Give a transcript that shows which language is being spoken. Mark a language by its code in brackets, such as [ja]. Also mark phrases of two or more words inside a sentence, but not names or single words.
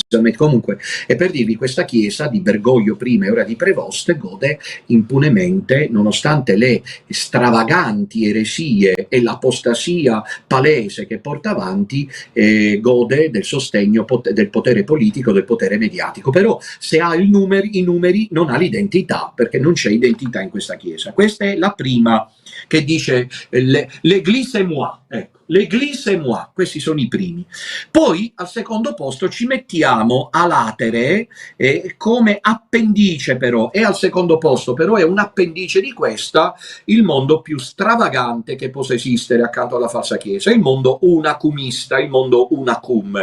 [it] Comunque, è per dirvi, questa chiesa di Bergoglio prima e ora di Prevost gode impunemente, nonostante le stravaganti eresie e l'apostasia palese che porta avanti, gode del sostegno del potere politico, del potere mediatico. Però se ha i numeri non ha l'identità, perché non c'è identità in questa chiesa. Questa è la prima, che dice [fr] l'Église et moi, [it] ecco. [fr] L'Église et moi, [it] questi sono i primi. Poi al secondo posto ci mettiamo [la] a latere, [it] come appendice, però, e al secondo posto però è un appendice di questa, il mondo più stravagante che possa esistere accanto alla falsa chiesa, il mondo unacumista, il mondo unacum.